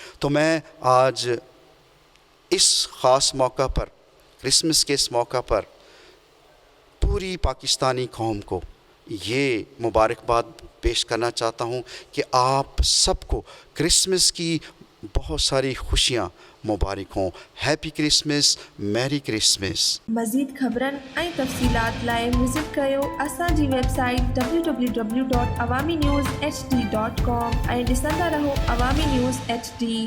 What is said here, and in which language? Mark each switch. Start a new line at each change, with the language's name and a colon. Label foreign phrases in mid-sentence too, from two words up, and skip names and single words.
Urdu: تو میں آج اس خاص موقع پر، کرسمس کے اس موقع پر، پوری پاکستانی قوم کو یہ مبارکباد پیش کرنا چاہتا ہوں کہ آپ سب کو کرسمس کی بہت ساری خوشیاں مبارک ہوں۔
English: Happy Christmas, Merry Christmas.
Sindhi: مزید خبرن ऐं तफ़सीलात लाइ विज़िट कयो असांजी वेबसाइट www.awamiNewsHD.com ऐं ॾिसंदा रहो अवामी न्यूज़ HD।